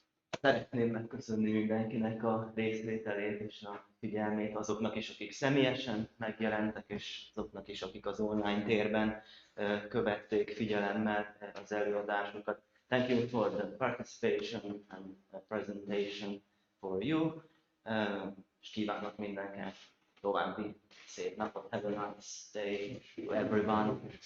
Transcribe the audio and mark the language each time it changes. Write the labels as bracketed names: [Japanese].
[Hungarian] Szeretném megköszönni mindenkinek a részvételét és a figyelmét, azoknak is, akik személyesen megjelentek, és azoknak is, akik az online térben követték figyelemmel az előadásokat. [English] Thank you for the participation and presentation for you. [Hungarian] És kívánok mindenkinek további szép napot. [English] Have a nice day to everyone.